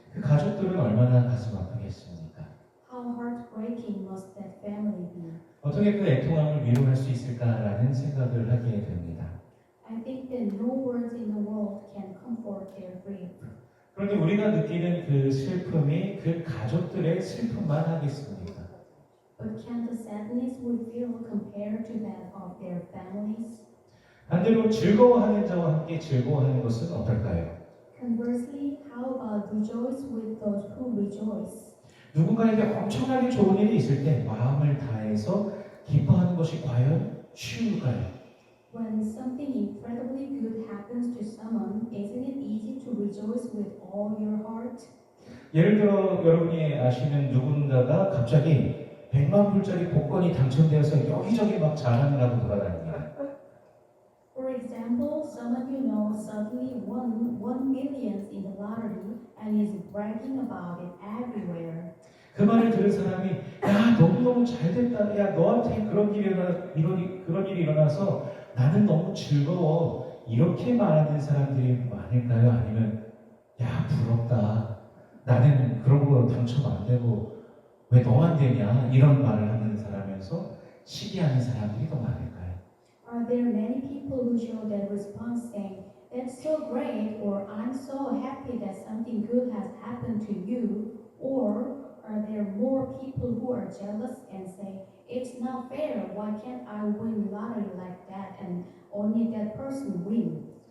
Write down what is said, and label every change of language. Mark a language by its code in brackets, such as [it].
[ko] 그 가족들은 얼마나 가슴 아프겠습니까? [en] How heartbreaking must that family be? [ko] 어떻게 그 애통함을 위로할 수 있을까라는 생각을 하게 됩니다. [en] I think that no words in the world can comfort their grief. [ko] 그런데 우리가 느끼는 그 슬픔이 그 가족들의 슬픔만 하겠습니까? [en] But can the sadness we feel compare to that of their families? [ko] 반대로 즐거워하는 자와 함께 즐거워하는 것은 어떨까요? [en] Conversely, how about rejoice with those who rejoice? [ko] 누군가에게 엄청나게 좋은 일이 있을 때 마음을 다해 당해서 기뻐하는 것이 과연 쉬울까요? [en] When something incredibly good happens to someone, isn't it easy to rejoice with all your heart? [ko] 예를 들어 여러분이 아시는 누군가가 갑자기 100만 불짜리 복권이 당첨되어서 여기저기 막 자랑을 하고 돌아다닙니다. [en] For example, someone you know suddenly won 1 million in the lottery and is bragging about it everywhere. [ko] 그 말을 들은 사람이 야 너무너무 잘 됐다. 야 너한테 그런 일이 일어나서 나는 너무 즐거워. 이렇게 말하는 사람들이 많을까요? 아니면 야 부럽다. 나는 그런 거 당첨 안 되고 왜 너만 되냐 이런 말을 하는 사람에서 시기하는 사람들이 더 많을까요? [en] Are there many people who show that response saying, "That's so great," or "I'm so happy that something good has happened to you," or are there more people who are jealous and say, "It's not fair, why can't I win lottery like that and only that person win?"